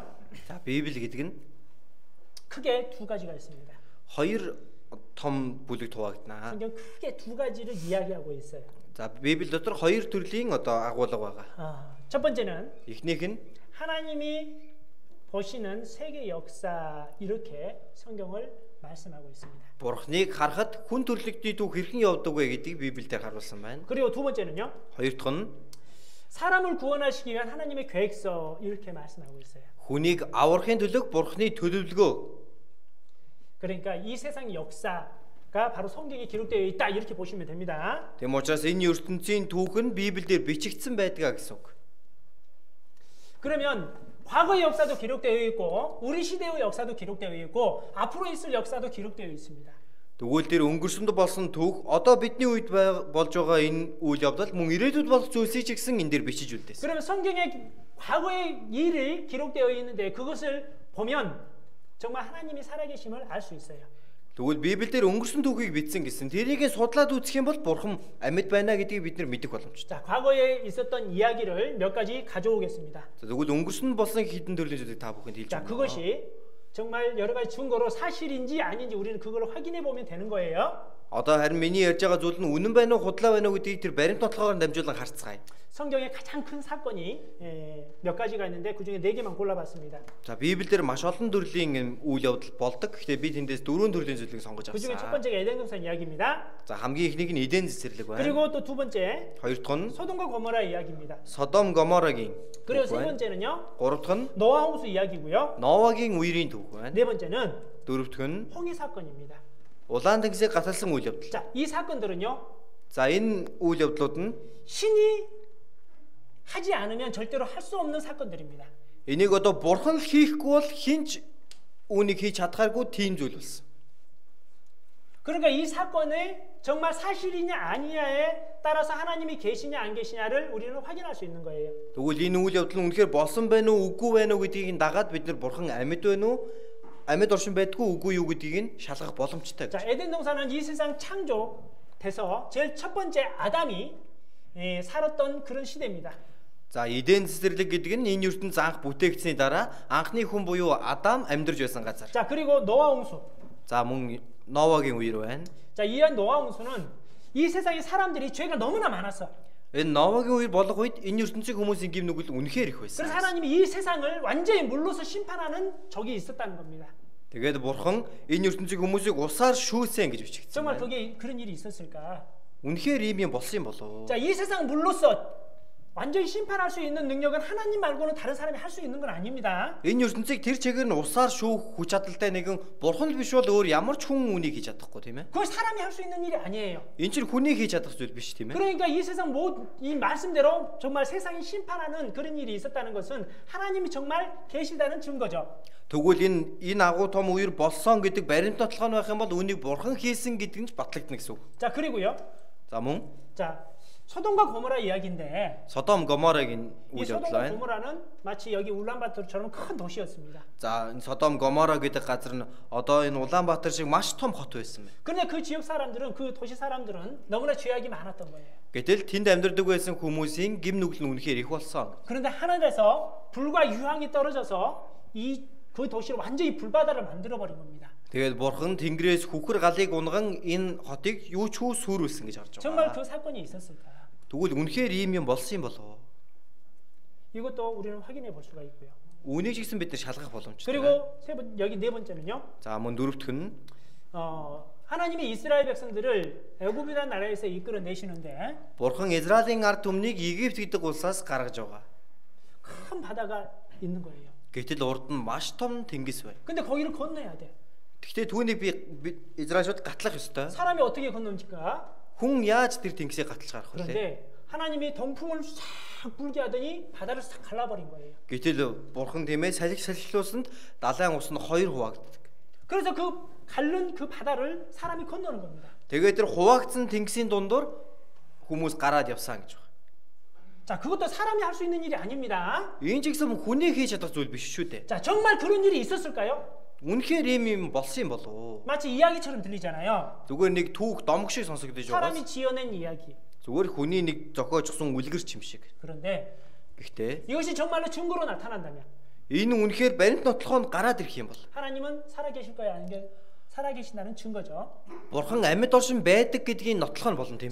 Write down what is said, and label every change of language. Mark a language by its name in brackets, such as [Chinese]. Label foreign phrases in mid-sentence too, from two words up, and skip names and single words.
[Mongolian] За Библи гэдэг нь [Korean] 크게 두 가지가 있습니다. [Mongolian] хоёр том бүлэг хуваагдана. [Korean] 성경 크게 두 가지를 이야기하고 있어요. [Mongolian] За Библи дотор хоёр төрлийн агуулга байгаа. [Korean] 첫 번째는 [Mongolian] Эхнийх нь [Korean] 하나님이 보시는 세계 역사 이렇게 성경을 말씀하고 있습니다. [Mongolian] Бурхныг харахад хүн төрлөختний түүх хэрхэн явдаг вэ гэдгийг Библиэлд харуулсан байна. [Korean] 그리고 두 번째는요. [Mongolian] Хоёр дахь нь [Korean] 사람을 구원하시기 위한 하나님의 계획서 이렇게 말씀하고 있어요. [Mongolian] хүнийг аврахын төлөв Бурхны төлөвлөгөө. [Korean] 그러니까 이 세상 역사가 바로 성경에 기록되어 있다 이렇게 보시면 됩니다. [Mongolian] Тэм учраас энэ ертөнцийн түүх нь Библиэлд бичигдсэн байдгаа гэсэн үг. [Korean] 그러면 과거의 역사도 기록되어 있고 우리 시대의 역사도 기록되어 있고 앞으로 있을 역사도 기록되어 있습니다. [Mongolian] Тэгвэл тэр өнгөрсөнд болсон түүх одоо бидний үед болж байгаа энэ үйл явдал мөн ирээдүйд болох зүйлсийг ч гэсэн энэ дээр бичиж үлдээсэн. [Korean] 그러면 성경에 과거의 일이 기록되어 있는데 그것을 보면 정말 하나님이 살아계심을 알 수 있어요. [Mongolian] Тэгвэл Библиэлд өнгөрсөн түүхийг бичсэн гэсэн тэрийг судлаад үзэх юм бол Бурхан амьд байна гэдгийг бид нар мэдэх боломжтой. [Korean] 자, 과거에 있었던 이야기를 몇 가지 가져오겠습니다. [Mongolian] Тэгвэл өнгөрсөн болсон хэдэн төрлийн зүйлийг та бүхэнд хэлж [Korean] 자, [Mongolian] байна. [Korean] 그것이 정말 여러 가지 증거로 사실인지 아닌지 우리는 그걸 확인해 보면 되는 거예요. [Mongolian] Одоо харин миний ярьж байгаа зүйл нь үнэн байна уу, худлаа байна уу гэдгийг тэр баримт нотлохоор дамжуулан харцгаая. [Korean] 성경에 가장 큰 사건이 몇 가지가 있는데 그 중에 4개만 골라봤습니다. [Mongolian] За Библиэр маш олон төрлийн үйл явдал болдог. Гэхдээ би тэндээс 4 төрлийн зүйлийг сонгож [Korean] 그 중에 첫 [Mongolian] авсан. [Korean] 번째가 에덴 동산 이야기입니다. [Mongolian] За хамгийн ихнийг нь Эден цэцэрлэг байна. [Korean] 그리고 또 두 번째 [Mongolian] Хоёр дахь нь [Korean] 소돔과 고모라 이야기입니다. [Mongolian] Содом Гоморагийн [Korean] 그리고 [Mongolian] түүх [Korean] 세 [Mongolian] байна. [Korean] 번째는요 [Mongolian] Гурав дахь нь [Korean] 노아 홍수 이야기고요. [Mongolian] Новагийн үерийн түүх байна. [Korean] 네 번째는 [Mongolian] Дөрөв дахь нь [Korean] 홍해 사건입니다. [Mongolian] Улаан тэнгисийг гасалсан үйл явдал. [Korean] 자, 이 사건들은요 [Mongolian] За энэ үйл явдлууд нь [Korean] 신이 하지 않으면 절대로 할 수 없는 사건들입니다. [Mongolian] энийг одоо бурхан л хийхгүй бол хинч үүнийг хийж чадхааргүй тийм зүйл болсон. [Korean] 그러니까 이 사건이 정말 사실이냐 아니냐에 따라서 하나님이 계시냐 안 계시냐를 우리는 확인할 수 있는 거예요. [Mongolian] Тэгвэл энэ үйл явдал нь үнэхээр болсон байна уу, үгүй байна уу гэдгийг дагаад бид нар бурхан амьд байна уу, амьд оршин байдгүй үгүй юу гэдгийг нь шалгах боломжтой. [Korean] 자, 에덴 동산은 이 세상 창조돼서 제일 첫 번째 아담이 살았던 그런 시대입니다. [Mongolian] За Эден цэцэрлэг гэдэг нь энэ ертөнц анх бүтээгдсэний дараа анхны хүн буюу Адам амьдарч байсан газар. [Korean] 자, 그리고 노아 홍수. [Mongolian] За мөн Новагийн үер байна. [Korean] 자, 이 노아 홍수는 이 세상의 사람들이 죄가 너무나 많았어. [Mongolian] Энэ Новагийн үер болох үед энэ ертөнцийн хүмүүсийн гим нүгэл үнэхээр их [Korean] 그래서 [Mongolian] байсан. [Korean] 하나님이 이 세상을 완전히 물로서 심판하는 적이 있었다는 겁니다. [Mongolian] Тэгээд бурхан энэ ертөнцийн хүмүүсийг усаар шүүсэн гэж бичигдсэн. [Korean] 정말 [Mongolian] байна. [Korean] 그게 그런 일이 있었을까? [Mongolian] Үнэхээр ийм юм болсон юм болов уу? [Korean] 자, 이 세상 물로서 완전히 심판할 수 있는 능력은 하나님 말고는 다른 사람이 할 수 있는 건 아닙니다. [Mongolian] Энэ ертөнцийг тэр чигээр нь усаар шүүх хүч чадалтай нэгэн бурхан л биш бол өөр ямар ч хүн үнийг хийж чадахгүй тийм ээ. [Korean] 그건 사람이 할 수 있는 일이 아니에요. [Mongolian] Энэ чинь хүний хийж чадах зүйл биш тийм ээ. [Korean] 그러니까 이 세상 이 말씀대로 정말 세상이 심판하는 그런 일이 있었다는 것은 하나님이 정말 계시다는 증거죠. [Mongolian] Тэгвэл энэ агуу том үер болсон гэдэг баримт нотлох нь байх юм бол үнийг бурхан хийсэн гэдэг нь ч батлагдана гэсэн үг. [Korean] 자, 그리고요. [Mongolian] За мөн [Korean] 자, 소돔과 고모라 이야기인데 [Mongolian] Содом Гоморагийн [Korean] 이 [Mongolian] үйл явдал [Korean] 소돔과 [Mongolian] байна. [Korean] 고모라는 마치 여기 울란바토르처럼 큰 도시였습니다. [Mongolian] За энэ Содом Гомора гэдэг газар нь одоо энэ Улаанбаатар шиг маш том хот байсан байна. [Korean] 그런데 그 지역 사람들은 그 도시 사람들은 너무나 죄악이 많았던 거예요. [Mongolian] Гэтэл тэнд амьдардаг байсан хүмүүсийн гим нүгэл нь үнэхээр их болсон. [Korean] 그런데 하늘에서 불과 유황이 떨어져서 그 도시를 완전히 불바다를 만들어 버린 겁니다. [Mongolian] Тэгээд бурхан тэнгэрээс хүхэр галыг унган энэ хотыг юу ч хүү сүрүүлсэн гэж харж [Korean] 정말 [Mongolian] байгаа. [Korean] 그 사건이 있었을까? [Mongolian] Тэгвэл үнэхээр ийм юм болсон юм болов уу? [Korean] 이것도 우리는 확인해 볼 수가 있고요. [Mongolian] Үүнийг ч гэсэн бид нар шалгах боломжтой. [Korean] 그리고 여기 네 번째는요. [Mongolian] За мөн дөрөвдөх нь [Korean] 하나님이 이스라엘 백성들을 애굽이라는 나라에서 이끌어 내시는데 [Mongolian] бурхан Израилийн ард түмнийг Египт гэдэг улсаас гаргаж байгаа. [Korean] 큰 바다가 있는 거예요. [Mongolian] Гэтэл урд нь маш том тэнгис байна. [Korean] 근데 거기를 건너야 돼. [Mongolian] Гэхдээ түүнийг би Израильчууд гатлах ёстой. [Korean] 사람이 어떻게 건넙니까? [Mongolian] Хүн яаж тэр тэнгисийг гатлж гарах вэ? [Korean] 그런데 하나님이 동풍을 싹 불게 하더니 바다를 싹 갈라버린 거예요. [Mongolian] Гэтэл бурхан тиймээ салхилуулсанд далайн ус нь хоёр хуваагддаг. [Korean] 그래서 그 갈른 그 바다를 사람이 건너는 겁니다. [Mongolian] Тэгээд тэр хуваагдсан тэнгисийн дундуур хүмүүс гараад явсан гэж байна. [Korean] 자, 그것도 사람이 할 수 있는 일이 아닙니다. [Mongolian] Энэ ч гэсэн хүний хийж чадах зүйл биш шүү дээ. [Korean] 자, 정말 그런 일이 있었을까요? [Mongolian] Үнэхээр ийм юм болсон юм болов уу? [Korean] 마치 이야기처럼 들리잖아요. [Mongolian] Зүгээр нэг түүх домог шиг сонсогдож байгаа. [Korean] 사람이 지어낸 이야기. [Mongolian] Зүгээр хүний нэг зохиожсон үлгэрч юм шиг. [Korean] 그런데 [Mongolian] Гэхдээ [Korean] 이것이 정말로 증거로 나타난다면 [Mongolian] энэ үнэхээр баримт нотлохонд гараад ирэх юм бол [Korean] 하나님은 살아계실 거야 아닌 게 살아계신다는 증거죠. [Mongolian] бурхан амьд оршин байдаг гэдгийг нотлох нь болно тийм